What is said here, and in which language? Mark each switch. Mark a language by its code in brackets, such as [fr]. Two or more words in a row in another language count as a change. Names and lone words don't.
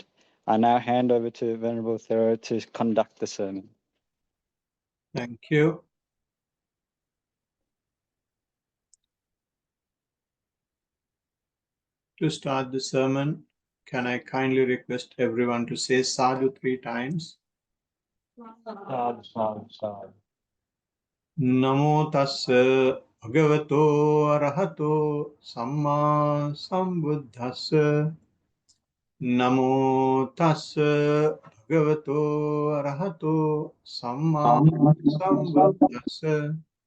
[en] I now hand over to Venerable Thero to conduct the sermon. Thank you. To start the sermon, can I kindly request everyone to say sadhu 3 times? [pi] Sadhu, sadhu, sadhu. Namo tassa bhagavato arahato samma sambuddhassa. Namo tassa bhagavato arahato samma sambuddhassa.